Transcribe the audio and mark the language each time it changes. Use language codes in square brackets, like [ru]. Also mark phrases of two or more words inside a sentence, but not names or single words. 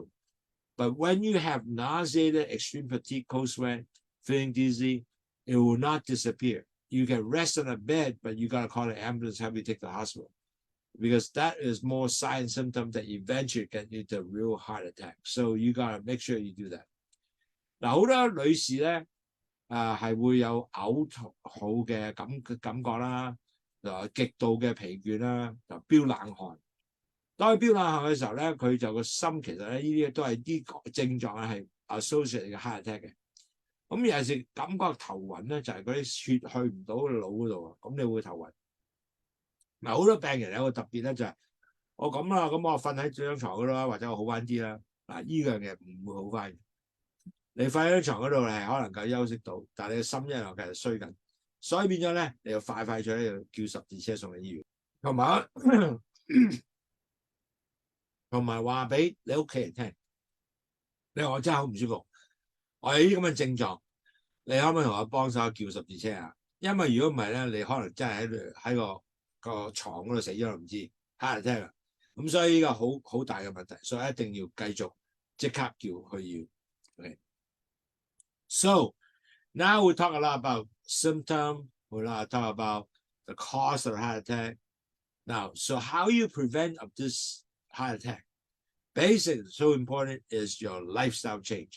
[en] But when you have nauseated, extreme fatigue, cold sweat, feeling dizzy, it will not disappear. You can rest on a bed, but you got to call the ambulance, have you take the hospital, because that is more sign and symptom that eventually get you to real heart attack. So you got to make sure you do that. [yue] 嗱，好多女士咧，係會有嘔吐嘅感覺啦，極度嘅疲倦啦，就飆冷汗。當佢飆冷汗嘅時候咧，佢就個心其實咧呢啲都係啲症狀係 associated 嘅 [en] heart attack [yue] 嘅。咁有陣時感覺頭暈咧，就係嗰啲血去唔到腦嗰度啊，咁你會頭暈。嗱，好多病人有個特別咧，就係我咁啦，咁我瞓喺張床嗰度啦，或者我好翻啲啦。嗱，呢樣嘢唔會好翻嘅。你瞓喺張床嗰度係可能夠休息到，但係你嘅心一樣繼續衰緊，所以變咗咧，你要快脆要叫十字車送去醫院，同埋話俾你屋企人聽，你話我真係好唔舒服，我有啲咁嘅症狀，你可唔可以同我幫手叫十字車啊？因為如果唔係咧，你可能真係喺個床嗰度死咗唔知 [en] heart attack [yue] 啊。咁所以呢個好大嘅問題，所以一定要繼續即刻叫去醫院。Okay. [en] So now we talk a lot about symptom. We talk about the cause of heart attack. Now, so how you prevent of this heart attack? Basically, so important is your lifestyle change.